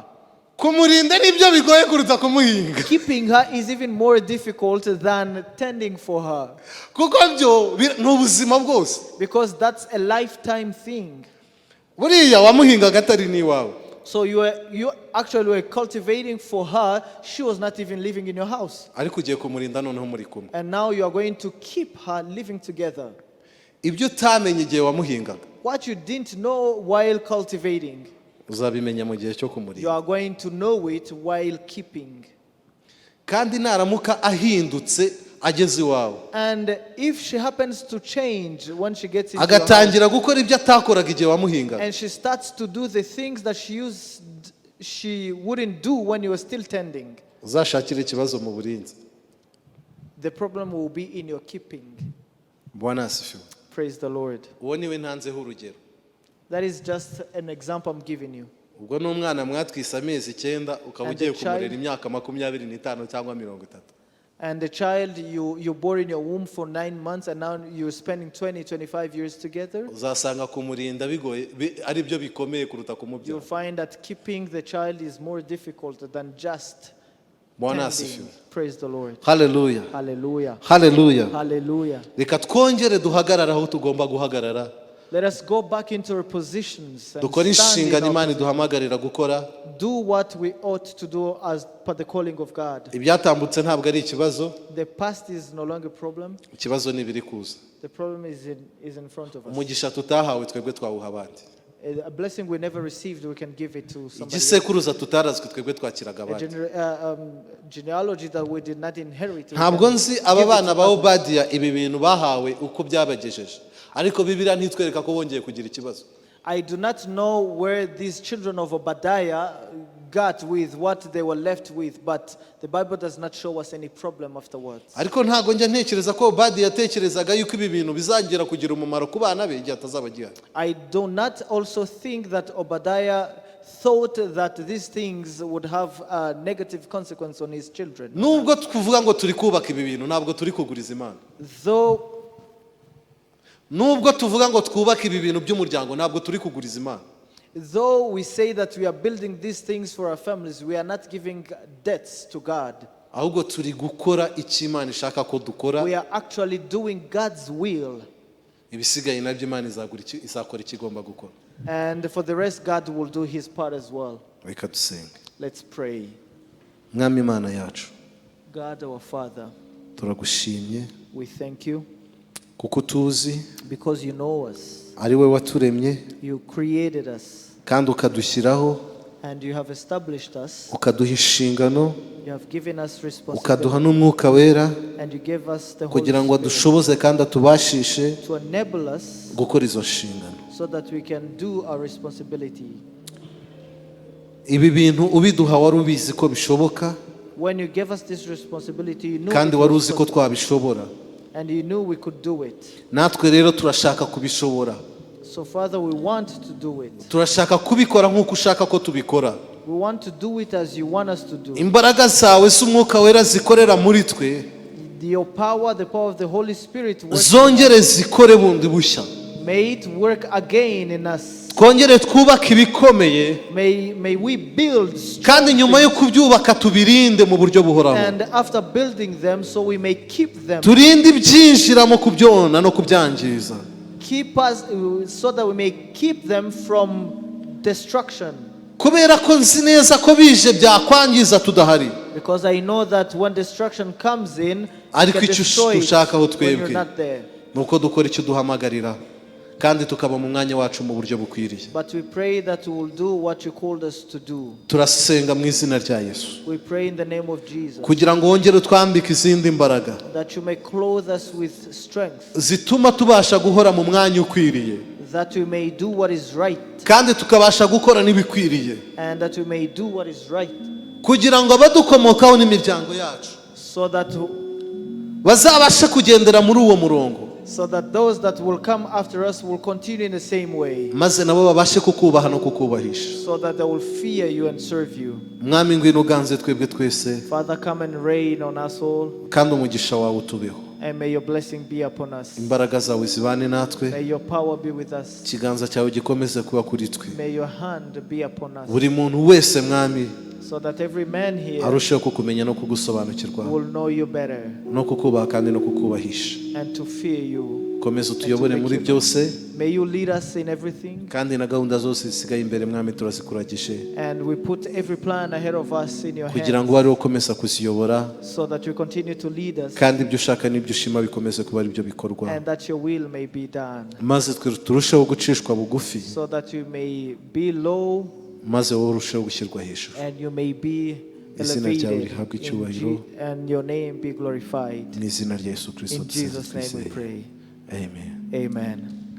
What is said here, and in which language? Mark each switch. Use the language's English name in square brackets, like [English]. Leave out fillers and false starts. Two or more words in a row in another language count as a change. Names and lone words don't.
[Kinyarwanda] Kumurinda nibyo bigoye kuruta kumuhinga. [English] Keeping her is even more difficult than tending for her. [Kinyarwanda] Kuko byo ni ubuzima bwose. [English] Because that's a lifetime thing. [Kinyarwanda] Buriya wamuhingaga atari n'iwawe. [English] So you actually were cultivating for her. She was not even living in your house. [Kinyarwanda] ariko ugiye kumurinda noneho muri kumwe. [English] And now you are going to keep her living together. [Kinyarwanda] Ibyo utamenye igihe wamuhingaga [English] What you didn't know while cultivating, [Kinyarwanda] uzabimenya mu gihe cyo [English] you [Kinyarwanda] kumurinda. [English] are going to know it while keeping. [Kinyarwanda] Kandi naramuka ahindutse ageze iwawe [English] And if she happens to change when she gets into your house, [Kinyarwanda] agatangira gukora ibyo atakoraga igihe wamuhingaga, [English] and she starts to do the things that she wouldn't do when you were still tending, [Kinyarwanda] uzashakire ikibazo mu burinzi. [English] the problem will be in your keeping. [Swahili] Bwana asifiwe. [English] Praise the Lord. [Kinyarwanda] Uwo niwe ntanzeho urugero. [English] That is just an example I'm giving you. [Kinyarwanda] Ubwo n'umwana mwatwise amezi 9 ukaba ugiye kumurera imyaka 25 cyangwa 30. [English] And the child you bore in your womb for 9 months, and now you're spending 20-25 years together. [Kinyarwanda] Uzasanga kumurinda bigoye ari byo bikomeye kuruta kumubyara. [English] You'll find that keeping the child is more difficult than just [Swahili] Bwana [English] tending. [Swahili] asifiwe. [English] Praise the Lord. Hallelujah. Hallelujah. Hallelujah. Hallelujah. [Kinyarwanda] Reka twongere duhagarara aho tugomba guhagarara. [English] Let us go back into our positions and [Kinyarwanda] Dukora [English] stand in [Kinyarwanda] inshingano [English] our [Kinyarwanda] Imana [English] position. [Kinyarwanda] iduhamagarira gukora. [English] Do what we ought to do as per the calling of God. [Kinyarwanda] Ibyatambutse ntabwo ari ikibazo, [English] The past is no longer a problem. [Kinyarwanda] ikibazo ni ibiri kuza. [English] The problem is in front of us. [Kinyarwanda] Umugisha tutahawe twebwe twawuha abandi. [English] A blessing we never received, we can give it to somebody else. [Kinyarwanda] Igisekuruza tutarazwe twebwe twakiraga [English] A [Kinyarwanda] abandi. [English] genealogy that we did not inherit. [Kinyarwanda] Ntabwo nzi aba bana ba Obadiya ibi bintu bahawe uko byabagejeje, ariko Bibiliya ntitwereka ko bongeye kugira ikibazo. [English] I do not know where these children of Obadiah got with what they were left with, but the Bible does not show us any problem afterwards. [Kinyarwanda] Ariko ntago njya ntekereza ko Obadiya yatekerezaga yuko ibi bintu bizagera kugira umumaro ku bana be igihe atazaba gihari. [English] I do not also think that Obadiah thought that these things would have a negative consequence on his children. [Kinyarwanda] Nubwo tuvuga ngo turi kubaka ibi bintu ntabwo turi kuguriza Imana. Nubwo tuvuga ngo twubaka ibi bintu by'umuryango ntabwo turi kuguriza Imana. [English] Though we say that we are building these things for our families, we are not giving debts to God. [Kinyarwanda] Ahubwo turi gukora icyo Imana ishaka ko dukora. [English] We are actually doing God's will. [Kinyarwanda] Ibisigaye nabyo Imana izakora ikigomba gukora. [English] And for the rest, God will do his part as well. [Kinyarwanda] Reka dusenge. [English] Let's pray. [Kinyarwanda] Mwami Imana yacu, [English] God our Father, [Kinyarwanda] turagushimye [English] we thank you [Kinyarwanda] kuko tuzi [English] because you know us. [Kinyarwanda] ari we waturemye [English] You created us [Kinyarwanda] kandi ukadushyiraho, [English] and you have established us. [Kinyarwanda] ukaduha inshingano, [English] You have given us [Kinyarwanda] ukaduha [English] responsibility [Kinyarwanda] n'umwuka wera [English] and you gave us the Holy [Kinyarwanda] kugira ngo [English] Spirit [Kinyarwanda] adushoboze kandi atubashishe [English] to enable us [Kinyarwanda] gukora izo nshingano. [English] so that we can do our responsibility. [Kinyarwanda] Ibi bintu ubiduha wari ubizi ko bishoboka [English] When you gave us this responsibility, you knew [Kinyarwanda] kandi [English] it [Kinyarwanda] wari [English] was [Kinyarwanda] uzi ko [English] possible, [Kinyarwanda] twabishobora. [English] and you knew we could do it. [Kinyarwanda] Natwe rero turashaka kubishobora. [English] So Father, we want to do it. [Kinyarwanda] Turashaka kubikora nk'uko ushaka ko tubikora. [English] We want to do it as you want us to do. [Kinyarwanda] Imbaraga zawe z'umwuka wera zikorera muri twe [English] Your power, the power of the Holy Spirit, [Kinyarwanda] zongere zikore bundi bushya. [English] may it work again in us. [Kinyarwanda] Twongere twubake ibikomeye [English] May we build [Kinyarwanda] kandi nyuma yo kubyubaka tubirinde mu buryo buhoraho. [English] and after building them, so we may keep them. [Kinyarwanda] Turinde ibyinjira mu kubyona no kubyangiza. [English] Keep us so that we may keep them from destruction. [Kinyarwanda] Kubera ko nzi neza ko bije byakwangiza tudahari. [English] Because I know that when destruction comes in, you [Kinyarwanda] Ariko [English] can [Kinyarwanda] icyo [English] destroy it [Kinyarwanda] dushakaho [English] when you're [Kinyarwanda] twebwe [English] not there. [Kinyarwanda] nuko dukora icyo duhamagarira kandi tukaba mu mwanya wacu mu buryo bukwiriye. [English] But we pray that we will do what you called us to do. [Kinyarwanda] Turasenga mu izina rya Yesu [English] We pray in the name of Jesus [Kinyarwanda] kugira ngo wongere utwambike izindi mbaraga [English] that you may clothe us with strength, [Kinyarwanda] zituma tubasha guhora mu mwanya ukwiriye [English] that we may do what is right, [Kinyarwanda] kandi tukabasha gukora n'ibikwiriye [English] and that we may do what is right, [Kinyarwanda] kugira ngo abadukomokaho n'imiryango yacu [English] so that [Kinyarwanda] bazabashe kugendera muri uwo murongo, [English] those that will come after us will continue in the same way, [Kinyarwanda] maze nabo babashe kukubaha no kukubahisha. [English] so that they will fear you and serve you. [Kinyarwanda] Mwami ngwino uganze twebwe twese [English] Father, come and reign on us all, [Kinyarwanda] kandi umugisha wawe utubeho. [English] and may your blessing be upon us. [Kinyarwanda] Imbaraga zawe zibane natwe, [English] May your power be with us. [Kinyarwanda] ikiganza cyawe gikomeze kuba kuri twe. [English] May your hand be upon us. [Kinyarwanda] Buri muntu wese Mwami [English] so that every man here [Kinyarwanda] arusheho kukumenya no kugusobanukirwa [English] will know you better [Kinyarwanda] no kukubaha kandi no kukubahisha. [English] and to fear you. [Kinyarwanda] Komeza utuyobore muri byose, [English] May you lead us in everything. [Kinyarwanda] kandi na gahunda zose zisigaye imbere mwami turazikuragishe, [English] And we put every plan ahead of us in your [Kinyarwanda] kugira ngo [English] hands [Kinyarwanda] ariho ukomeza kuziyobora, [English] so that you continue to lead us [Kinyarwanda] kandi ibyo ushaka n'ibyo ushima bikomeze kuba ari byo bikorwa, [English] and that your will may be done, [Kinyarwanda] maze turusheho gucishwa bugufi, [English] so that you may be low [Kinyarwanda] maze wowe urusheho gushyirwa hejuru. [English] and you may be [Kinyarwanda] Izina ryawe [English] elevated [Kinyarwanda] rihabwe icyubahiro, [English] and your name be glorified. [Kinyarwanda] mu izina rya Yesu Kristo [English] In Jesus' name we [Kinyarwanda] twizeye. [English] pray. Amen. Amen.